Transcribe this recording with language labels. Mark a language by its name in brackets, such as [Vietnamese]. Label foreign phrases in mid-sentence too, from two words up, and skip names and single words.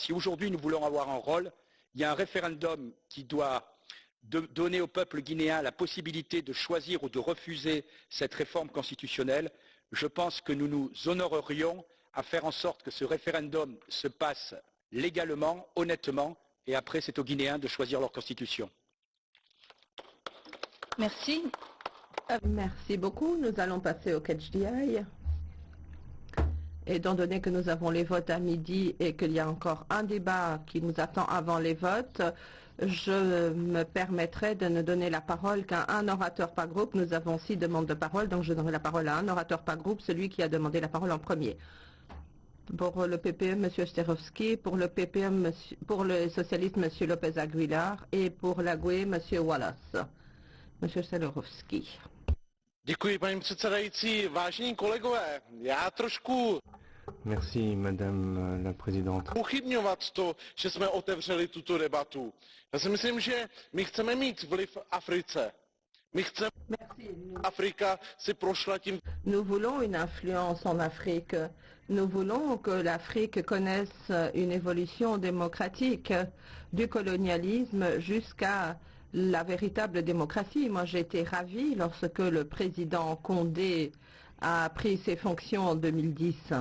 [French] Si aujourd'hui nous voulons avoir un rôle, il y a un référendum qui doit donner au peuple guinéen la possibilité de choisir ou de refuser cette réforme constitutionnelle. Je pense que nous nous honorerions à faire en sorte que ce référendum se passe légalement, honnêtement, et après c'est aux Guinéens de choisir leur constitution. Merci. Merci beaucoup. Nous allons passer au [English] catch the eye. [French] Étant donné que nous avons les votes à midi et qu'il y a encore un débat qui nous attend avant les votes, je me permettrai de ne donner la parole qu'à un orateur par groupe. Nous avons 6 demandes de parole, donc je donnerai la parole à un orateur par groupe, celui qui a demandé la parole en premier. Pour le PPE, M. Sterovski, pour le PPE, pour le socialiste, M. Lopez Aguilar, et pour la GUE, M. Wallace. M. Sterovski. [Czech] Děkuji, paní předsedající. Vážení kolegové, já trošku [French] Merci, Madame la Présidente. [Czech] pochybňovat to, že jsme otevřeli tuto debatu. Já si myslím, že my chceme mít vliv v Africe. My chceme, Afrika si prošla tím. [French] Nous voulons une influence en Afrique. Nous voulons que l'Afrique connaisse une évolution démocratique du colonialisme jusqu'à la véritable démocratie. Moi, j'ai été ravie lorsque le président Condé a pris ses fonctions en 2010.